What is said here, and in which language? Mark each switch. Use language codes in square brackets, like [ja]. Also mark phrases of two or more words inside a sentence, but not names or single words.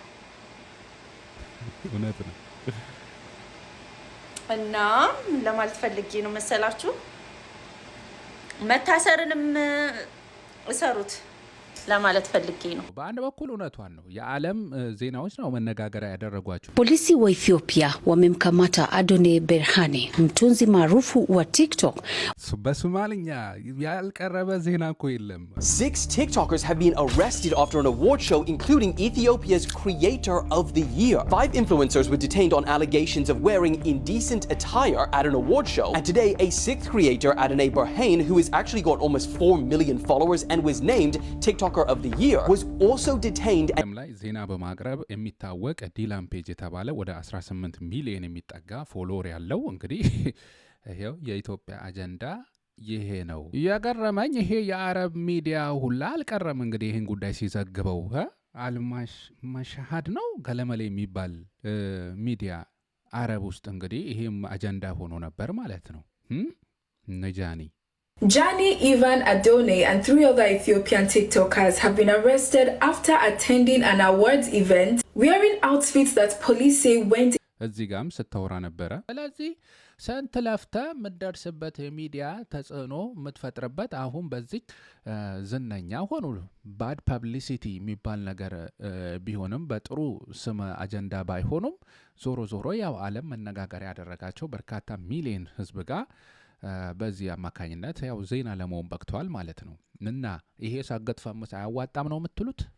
[am] እውነት ነው። እና ለማለት ፈልጌ ነው መሰላችሁ፣ መታሰርንም እሰሩት ለማለት ፈልጌ ነው። በአንድ በኩል እውነቷን ነው። የዓለም ዜናዎች ነው መነጋገሪያ ያደረጓቸው። [sw] Polisi wa Ethiopia wamemkamata Adone Berhane, mtunzi maarufu wa TikTok. [am] በሶማሊኛ ያልቀረበ ዜና እኮ የለም። [en] 6 TikTokers have been arrested after an award show, including Ethiopia's Creator of the Year. 5 influencers were detained on allegations of wearing indecent attire at an award show. And today, a 6th creator, Adone Berhane, who has actually got almost 4 million followers and was named TikTok of the year, was also detained. [am] ላይ ዜና በማቅረብ የሚታወቅ ዲላን ፔጅ የተባለ ወደ 18 ሚሊዮን የሚጠጋ ፎሎወር ያለው እንግዲህ ይሄው የኢትዮጵያ አጀንዳ ይሄ ነው። ያገረመኝ ይሄ የአረብ ሚዲያ ሁላ አልቀረም እንግዲህ ይሄን ጉዳይ ሲዘግበው አልማሽ መሻሃድ ነው ገለመሌ የሚባል ሚዲያ አረብ ውስጥ እንግዲህ ይሄም አጀንዳ ሆኖ ነበር ማለት ነው። ነጃኒ [en] Jani, Ivan, Adone, and 3 other Ethiopian TikTokers have been arrested after attending an awards event wearing outfits that police say went. [am] እዚህ ጋም ስታወራ ነበረ። ስለዚህ ስንት ለፍተ የምትደርስበት ሚዲያ ተጽዕኖ የምትፈጥርበት አሁን በዚህ ዝነኛ ሆኑ [en] bad publicity [am] የሚባል ነገር ቢሆንም በጥሩ ስም አጀንዳ ባይሆኑም ዞሮ ዞሮ ያው ዓለም መነጋገሪያ ያደረጋቸው በርካታ ሚሊዮን ህዝብ ጋር በዚህ አማካኝነት ያው ዜና ለመሆን በቅቷል ማለት ነው። እና ይሄ ሳገጥ ፈምስ አያዋጣም ነው የምትሉት?